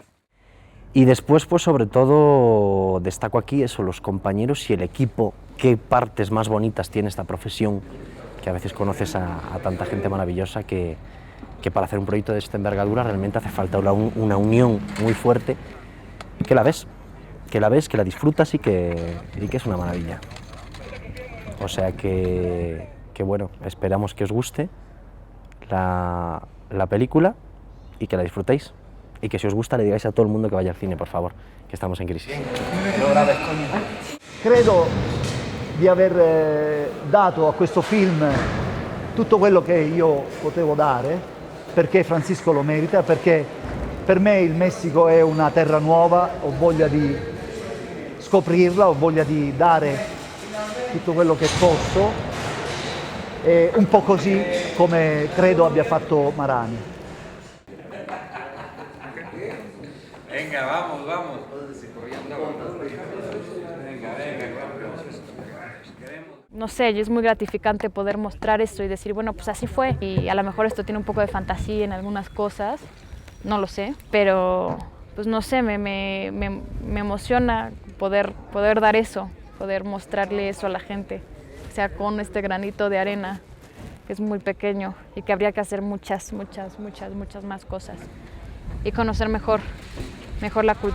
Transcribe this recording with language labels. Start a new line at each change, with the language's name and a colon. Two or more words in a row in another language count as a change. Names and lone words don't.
Spanish: Y después, pues sobre todo, destaco aquí eso, los compañeros y el equipo, qué partes más bonitas tiene esta profesión, que a veces conoces a tanta gente maravillosa que para hacer un proyecto de esta envergadura realmente hace falta una unión muy fuerte, que la ves, que la disfrutas y que es una maravilla. O sea que bueno, esperamos que os guste la película y que la disfrutéis. Y que si os gusta le digáis a todo
Italian: il mondo che
Spanish: vaya al cine, por favor,
Italian: che stiamo in crisi. Credo di aver dato a questo film tutto quello che io potevo dare, perché Francisco lo merita, perché per me il Messico è una terra nuova, ho voglia di scoprirla, ho voglia di dare tutto quello che posso, e un po' così come credo abbia fatto Marani.
Spanish: Venga, vamos, vamos. No sé, y es muy gratificante poder mostrar esto y decir, bueno, pues así fue. Y a lo mejor esto tiene un poco de fantasía en algunas cosas, no lo sé, pero pues no sé, me emociona poder dar eso, poder mostrarle eso a la gente, o sea, con este granito de arena, que es muy pequeño y que habría que hacer muchas más cosas y conocer mejor la cultura.